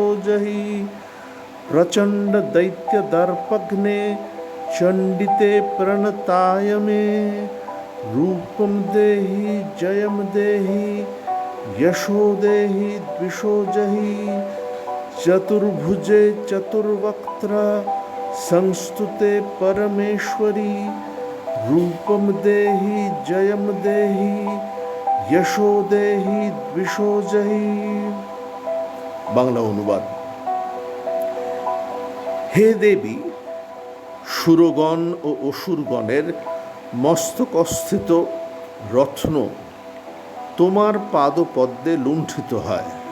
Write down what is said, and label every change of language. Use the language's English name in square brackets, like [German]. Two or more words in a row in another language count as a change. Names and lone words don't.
[Sanskrit] जहि, प्रचण्ड दैत्यदर्पघ्ने चण्डिते प्रणताय मे, रूपं देहि जयं देहि यशो देहि द्विषो जहि, चतुर्भुजे चतुर्वक्त्र संस्तुते परमेश्वरी, रूपं देहि जयं देहि यशो देहि द्विषो जहि। [Bangla] বাংলা অনুবাদ। হে দেবী সুরগণ ও অসুরগণের মস্তকস্থিত রত্ন তোমার পাদপদ্মে লুণ্ঠিত হয়।